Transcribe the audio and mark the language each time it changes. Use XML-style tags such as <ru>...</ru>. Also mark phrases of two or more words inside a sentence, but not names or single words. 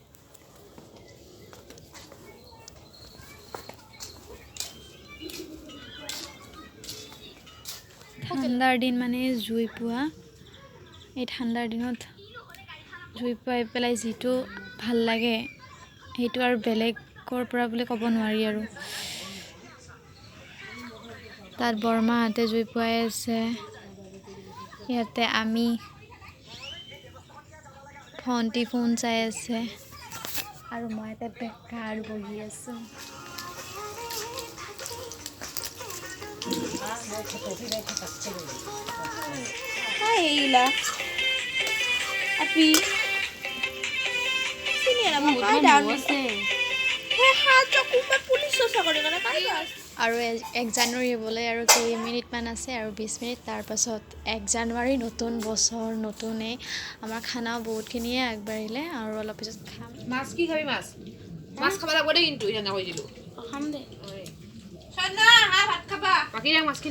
<as>ঠাণ্ডাৰ দিন মানে জুই পোৱা এই ঠাণ্ডাৰ দিনত জুই পাই পেলাই যিটো ভাল লাগে সেইটো আৰু বেলেগৰ পৰা বুলি ক'ব নোৱাৰি আৰু তাত বৰমাহঁতে জুই পোৱাই আছে ইয়াতে আমি ভণ্টি ফোন চাই আছে আৰু মই ইয়াতে বেকাৰ বহি আছোঁ Ayla api sini na mo kay dami se he ha chokupa pulis sa kare na kay আৰু 1 জানুৱাৰী হ'বলৈ আৰু কেইমিনিটমান আছে আৰু 20 মিনিট তাৰপাছত 1 জানুৱাৰী নতুন বছৰ নতুনেই আমাৰ খানাও বহুতখিনিয়ে আগবাঢ়িলে আৰু অলপ পিছত খাম মাছ কি খাবি মাছ খাব লাগিব দেই কিন্তু ইনা কৈ দিলো খাম দে সন্না হা ভাত খাবা বাকি ৰাখ মাছখিনি</as>